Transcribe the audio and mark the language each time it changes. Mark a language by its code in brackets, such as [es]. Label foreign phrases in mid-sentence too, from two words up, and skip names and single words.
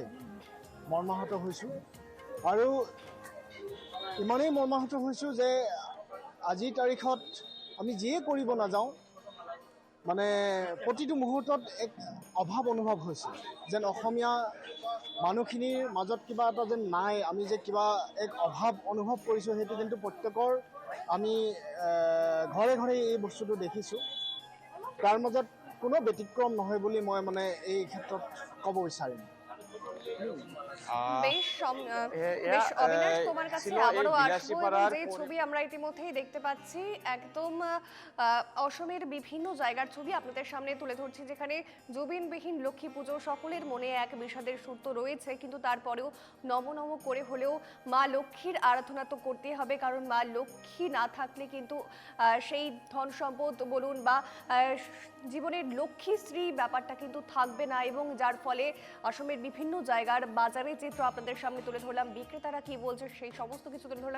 [as] মৰ্মাহত হৈছোঁ, আৰু ইমানেই মৰ্মাহত হৈছোঁ যে আজিৰ তাৰিখত আমি যিয়ে কৰিব নাযাওঁ, মানে প্ৰতিটো মুহূৰ্তত এক অভাৱ অনুভৱ হৈছে, যেন অসমীয়া মানুহখিনিৰ মাজত কিবা এটা যেন নাই, আমি যে কিবা এক অভাৱ অনুভৱ কৰিছোঁ। সেইটো কিন্তু প্ৰত্যেকৰ আমি ঘৰে ঘৰে এই বস্তুটো দেখিছোঁ। তাৰ মাজত কোনো ব্যতিক্ৰম নহয় বুলি মই মানে এই ক্ষেত্ৰত ক'ব বিচাৰিম। [bn] বেশ [as] এয়া, [bn] বেশ অবিনাশ, তোমার কাছে ছিল এই আবারও আসবো। বিলাসীপাড়ার এবং যে ছবি আমরা ইতিমধ্যেই দেখতে পাচ্ছি, একদম অসমের বিভিন্ন জায়গার ছবি আপনাদের সামনে তুলে ধরছি, যেখানে জুবিনবিহীন লক্ষ্মী পুজো, সকলের মনে এক বিষাদের সুর তো রয়েছে, কিন্তু তারপরেও নম নম করে হলেও মা লক্ষ্মীর আরাধনা তো করতেই হবে, কারণ মা লক্ষ্মী না থাকলে কিন্তু সেই ধন সম্পদ বলুন বা জীবনের লক্ষ্মীশ্রী ব্যাপারটা কিন্তু থাকবে না, এবং যার ফলে অসমের বিভিন্ন জায়গার বাজারে চিত্র আপনাদের সামনে তুলে ধরলাম, বিক্রেতারা কি বলছে সেই সমস্ত কিছু তুলে ধরলাম।